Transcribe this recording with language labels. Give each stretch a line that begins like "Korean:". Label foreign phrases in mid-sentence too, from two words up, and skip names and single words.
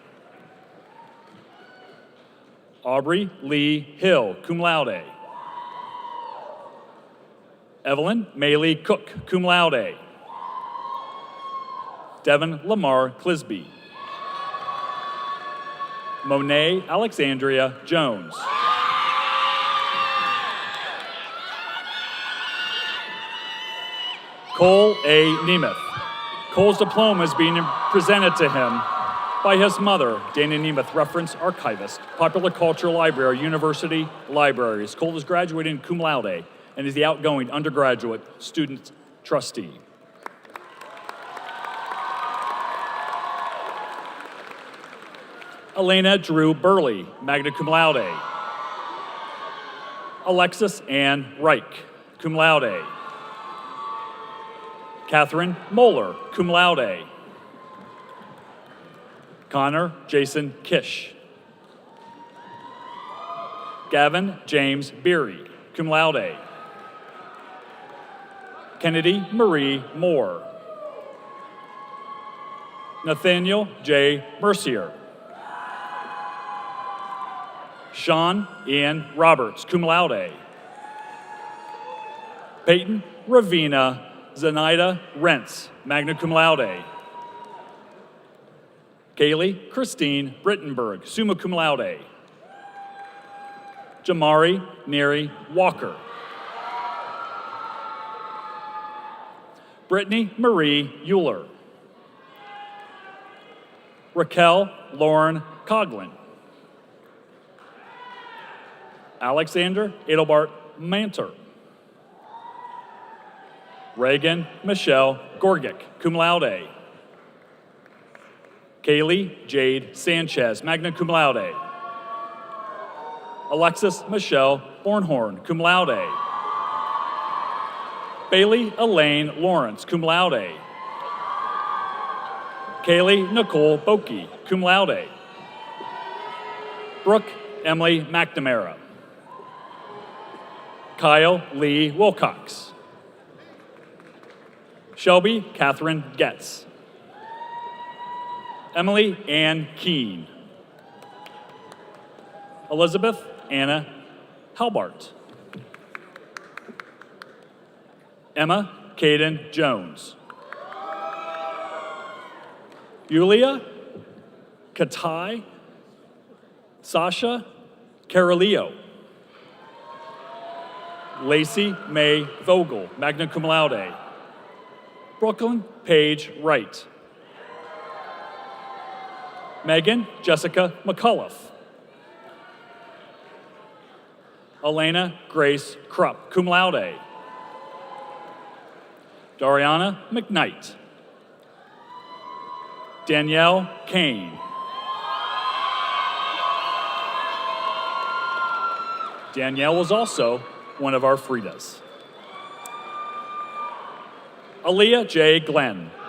English: Aubrey Lee Hill,
Latin: cum laude.
English: Evelyn Maylee Cook,
Latin: cum laude.
English: Devin Lamar Clisby. Monet Alexandria Jones. Cole A. Nemeth. Cole's diploma is being presented to him by his mother, Dana Nemeth, reference archivist, Popular Cultural Library, University Libraries. Cole is graduating
Latin: cum laude
English: and is the outgoing undergraduate student trustee. Elena Drew Burley,
Latin: magna cum laude.
English: Alexis Ann Reich,
Latin: cum laude.
English: Catherine Moeller,
Latin: cum laude.
English: Connor Jason Kish. Gavin James Beery,
Latin: cum laude.
English: Kennedy Marie Moore. Nathaniel J. Mercier. Sean Ian Roberts,
Latin: cum laude.
English: Peyton Ravina Zenaida Rentz,
Latin: magna cum laude.
English: Kaylee Christine Brittenberg,
Latin: summa cum laude.
English: Jamari Neri Walker. Brittany Marie Euler. Raquel Lauren Coughlin. Alexander Adelbart Manter. Reagan Michelle Gorgic,
Latin: cum laude.
English: Kaylee Jade Sanchez,
Latin: magna cum laude.
English: Alexis Michelle Bornhorn,
Latin: cum laude.
English: Bailey Elaine Lawrence,
Latin: cum laude.
English: Kaylee Nicole Boki,
Latin: cum laude.
English: Brooke Emily McNamara. Kyle Lee Wilcox. Shelby Catherine Getz. Emily Ann Keene. Elizabeth Anna Halbart. Emma Caden Jones. Yulia Katai Sasha Carolio. Lacey May Vogel,
Latin: magna cum laude.
English: Brooklyn Paige Wright. Megan Jessica McCullough. Elena Grace Krupp,
Latin: cum laude.
English: Dariana McKnight. Danielle Kane. Danielle was also one of our Fridas. Aaliyah J. Glenn.